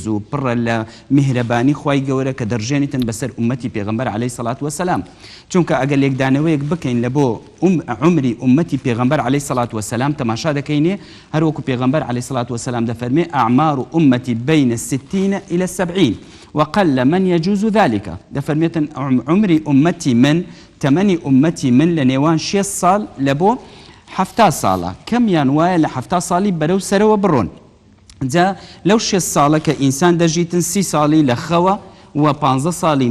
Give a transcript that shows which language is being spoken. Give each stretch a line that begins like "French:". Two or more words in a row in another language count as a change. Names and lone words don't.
Central Kurdish: و پڕە لە میهرەبانی خوای گەورە کە دەڕژێنیتن بەسەر ئومەتی پێغەمبەر عەلەیهی سەڵات وەسەلام چونکە ئەگەر لێکدانەوەیەک بکەین لە بۆ عمری ئومەتی پێغەمبەر عەلەیهی سەڵات وەسەلام تەماشا دەکەینێ هەروەکو پێغەمبەر عەلەیهی سەڵات وەسەلام دەفەرمێ
Arabic: ئەعمار ئومەتی بەینە 60 إلى 70 وقل من يجوز ذلك
Central Kurdish: دەفەرمێتن عمری ئومەتی من تەمەنی ئومەتی من لە نێوان 6 ساڵ لە بۆ 70 ساڵە کەمیان وایە لە 70 ساڵی بەرەو سەرەوە بڕۆن جا لەو 6 ساڵە کە ئینسان دەژیتن 30 ساڵی لە خەوە و 15 ساڵی